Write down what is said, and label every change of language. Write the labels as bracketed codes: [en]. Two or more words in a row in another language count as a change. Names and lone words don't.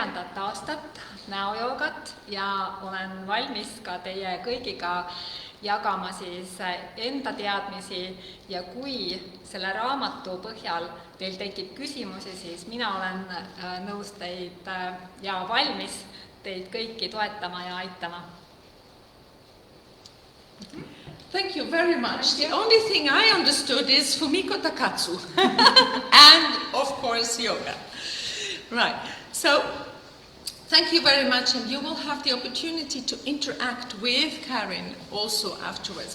[et] aastat näojoogat ja olen valmis ka teie kõigiga jagama siis enda teadmisi, ja kui selle raamatu põhjal teil tekib küsimusi, siis mina olen nõus teid ja valmis teid kõiki toetama ja aitama. [en] Thank you very much. The only thing I understood is Fumiko Takatsu and, of course, yoga. Right. So, thank you very much, and you will have the opportunity to interact with Karin also afterwards.